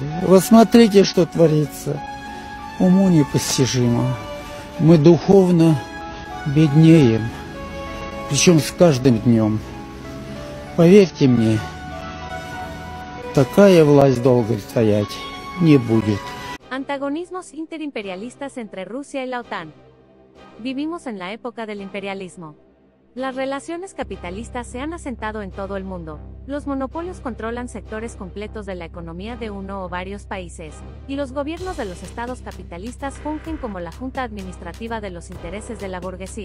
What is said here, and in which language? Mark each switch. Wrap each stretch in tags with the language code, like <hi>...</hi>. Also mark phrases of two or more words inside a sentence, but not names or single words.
<ru>Вы смотрите, что творится. Уму непостижимо. Мы духовно беднеем. Причем с каждым днем. Поверьте мне, такая власть долго стоять не будет.</ru> <es>Antagonismos interimperialistas entre Rusia y la OTAN. Vivimos en la época del imperialismo. Las relaciones capitalistas se han asentado en todo el mundo. Los monopolios controlan sectores completos de la economía de uno o varios países, y los gobiernos de los estados capitalistas fungen como la junta administrativa de los intereses de la burguesía.</es>